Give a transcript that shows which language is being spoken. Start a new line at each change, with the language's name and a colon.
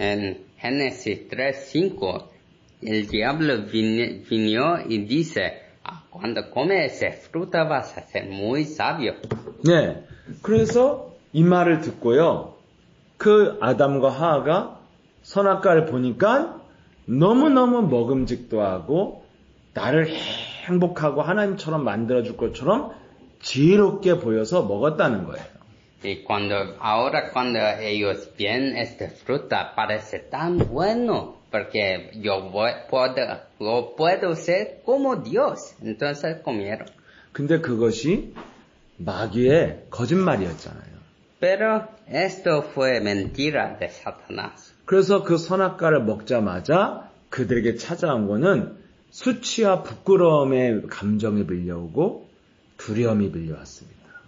Spanish: En Génesis 3:5 el diablo vino y dice, cuando comes esa fruta vas a ser muy sabio.
Korean: 네. 그래서 이 말을 듣고요. 그 아담과 하와가 선악과를 보니까 너무너무 먹음직도 하고 나를 행복하고 하나님처럼 만들어줄 것처럼 지혜롭게 보여서 먹었다는 거예요.
Spanish: Y cuando ellos ven esta fruta parece tan bueno porque yo puedo ser como Dios. Entonces comieron.
Korean: 근데 그것이 마귀의 거짓말이었잖아요.
Spanish: Pero esto fue mentira de Satanás.
Korean: 그래서 그 선악과를 먹자마자 그들에게 찾아온 거는 수치와 부끄러움의 감정이 밀려오고 두려움이 밀려왔습니다.